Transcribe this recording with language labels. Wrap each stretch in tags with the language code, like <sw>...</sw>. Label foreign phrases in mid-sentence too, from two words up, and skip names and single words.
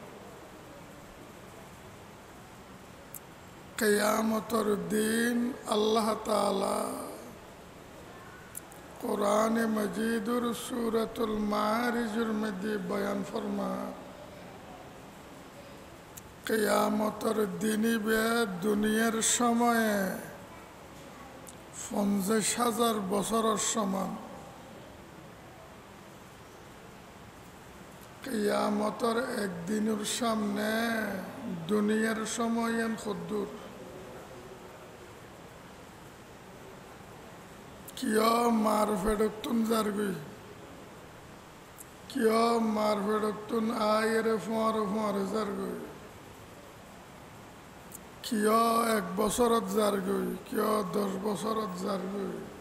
<bn>কিয়ামতের দিন আল্লাহ তাআলা কোরআনে মাজিদুর সূরাতুল মাআরিজের মধ্যে বয়ান ফরমান, কিয়ামতের দিনই দুনিয়ার সময়ে 50,000 বছরের সমান। কিয়ামতের একদিনের সামনে দুনিয়ার সময় কদ্দুর।</bn> <ctg>কিয় মার ফেরতুন জারগুই, কিয় মার ফেরতুন আয়েরে ফোঁয়ারে জারগুই, কিয় 1 বছরত জারগুই, কিয় 10 বছরত জারগুই,</ctg>